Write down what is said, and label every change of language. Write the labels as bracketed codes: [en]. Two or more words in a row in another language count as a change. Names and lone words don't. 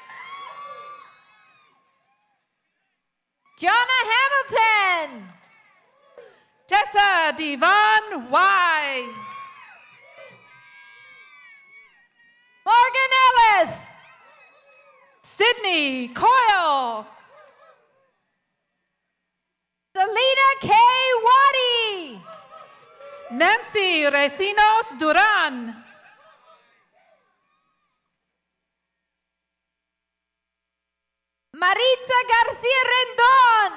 [en] Jonna Hamilton. Tessa Devon Wise. Morgan Ellis. Sydney Coyle. Selena Nancy Recinos Duran. Maritza Garcia Rendon.